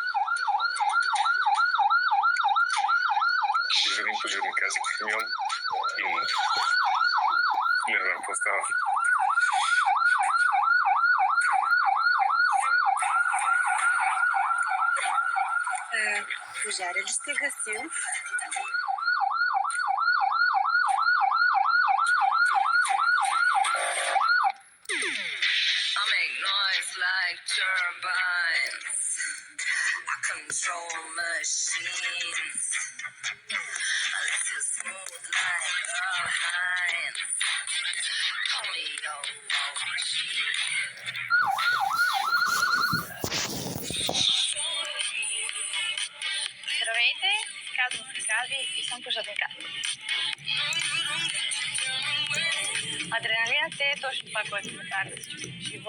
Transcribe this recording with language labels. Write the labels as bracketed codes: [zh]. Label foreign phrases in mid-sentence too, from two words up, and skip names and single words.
[bg] И един пожарника за камион. И не знам какво става. Пожаря ли сте гасил? [en] I make noise like turbines. I control machines. Unless you're smooth like a hind. Call me your [bg] Здравейте, казвам се Кази и съм пожарникар. Адреналинът е точно това, което ме кара да се чувствам жива.